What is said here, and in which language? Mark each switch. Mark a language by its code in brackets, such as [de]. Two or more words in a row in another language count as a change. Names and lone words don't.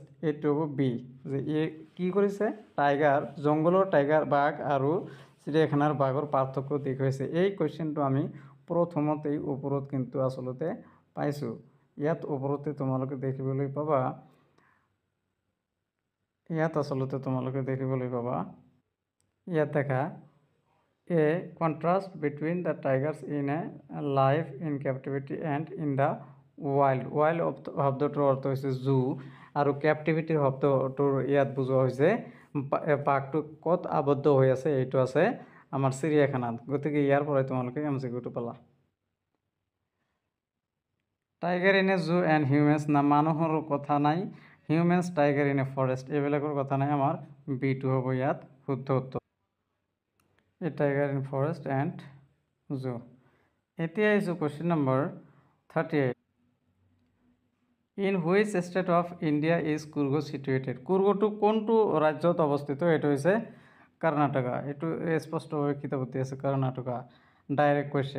[as] এইটো হ'ব বি, যে এই কি কৰিছে, টাইগাৰ, জংঘলৰ টাইগাৰ বাঘ আৰু চিৰিয়াখানাৰ বাঘৰ পাৰ্থক্য দেখুৱাইছে। এই কুৱেশ্যনটো আমি প্ৰথমতেই ওপৰত কিন্তু আচলতে পাইছোঁ। ইয়াত ওপৰতে তোমালোকে দেখিবলৈ পাবা, ইয়াত আচলতে তোমালোকে দেখিবলৈ পাবা, ইয়াত দেখা [en] a contrast between the tigers in a life in captivity and in the wild. [as] Wild শব্দটোৰ অৰ্থ হৈছে জু আৰু কেপটিভিটিৰ শব্দটোৰ ইয়াত বুজোৱা হৈছে বাঘটো ক'ত আবদ্ধ হৈ আছে, এইটো আছে আমাৰ চিৰিয়াখানাত। গতিকে ইয়াৰ পৰাই তোমালোকে MCQটো পালা। [en] tiger in a zoo and humans, [as] না মানুহৰ কথা নাই, [en] humans tiger in a forest, [as] এইবিলাকৰ কথা নাই, আমাৰ বিটো হ'ব ইয়াত শুদ্ধ উত্তৰ। [en] A tiger in forest and zoo. [as] এতিয়া আহিছোঁ [en] question number 38, in which state of India is Coorg situated. [as] কুৰ্গটো কোনটো ৰাজ্যত অৱস্থিত? এইটো হৈছে কৰ্ণাটকা। এইটো স্পষ্টভাৱে কিতাপত আছে, কৰ্ণাটকা। [en] direct question.